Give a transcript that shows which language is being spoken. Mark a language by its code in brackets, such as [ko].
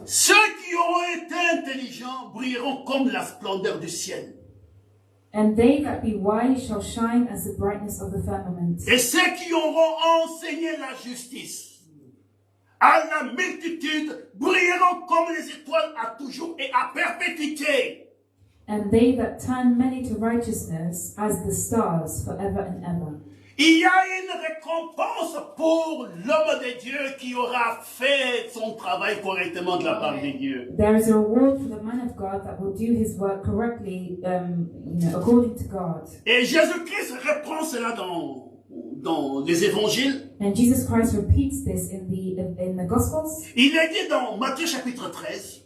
[fr] ceux qui auront été intelligents brilleront comme la splendeur du ciel. [en] And they that be wise shall shine as the brightness of the firmament. [fr] Et ceux qui auront enseigné la justice à la multitude brilleront comme les étoiles à toujours et à perpétuité. [en] And they that turn many to righteousness as the stars forever and ever. [fr] Il y a une récompense pour l'homme de Dieu qui aura fait son travail correctement de la part de Dieu. [en] There is a reward for the man of God that will do his work correctly, according to God. [fr] Et Jésus-Christ reprend cela dans les évangiles. [en] And Jesus Christ repeats this in the Gospels. [fr] Il est dit dans Matthieu chapitre 13,